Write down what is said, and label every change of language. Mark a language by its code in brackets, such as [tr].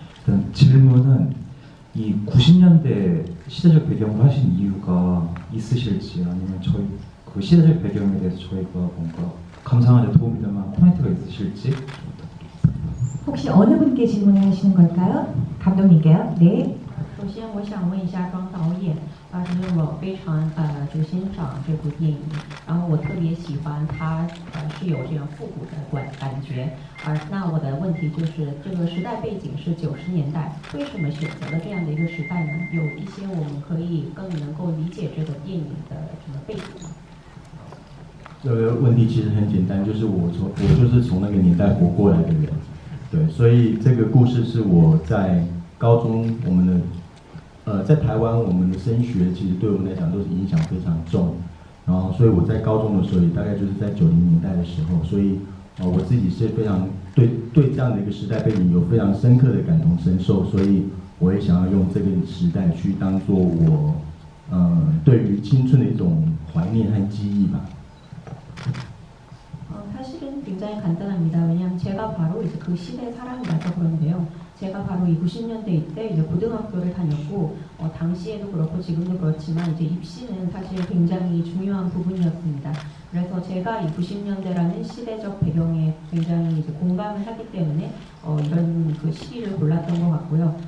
[ko] 일단 질문은 이 90년대 시대적 배경을 하신 이유가 있으실지 아니면 저희 그 시대적 배경에 대해서 저희가 뭔가 감상하는 데 도움이 될 만한 포인트가 있으실지 부탁드립니다. 혹시 어느 분께 질문을 하시는 걸까요? 감독님께요? 네. [zh] 首先，我想问一下庄导演，因为我非常欣赏这部电影，然后我特别喜欢它是有这样复古的感觉，那我的问题就是这个时代背景是90年代，为什么选择了这样的一个时代呢？有一些我们可以更能够理解这个电影的什么背景吗？这个问题其实很简单，就是我就是从那个年代活过来的人，对，所以这个故事是我在高中我们的。在台湾，我们的升学其实对我们来讲都是影响非常重，然后所以我在高中的时候，也大概就是在90年代的时候，所以我自己是非常对这样的一个时代背景有非常深刻的感同身受，所以我也想要用这个时代去当做我对于青春的一种怀念和记忆吧。他是 [ko] 굉장히 간단합니다. 왜냐하면 제가 바로 이제 그 시대 사람이라서 그런데요. 제가 바로 이 90년대 이때 이제 고등학교를 다녔고 당시에도 그렇고 지금도 그렇지만 이제 입시는 사실 굉장히 중요한 부분이었습니다. 그래서 제가 이 90년대라는 시대적 배경에 굉장히 이제 공감을 하기 때문에 이런 그 시기를 골랐던 것 같고요.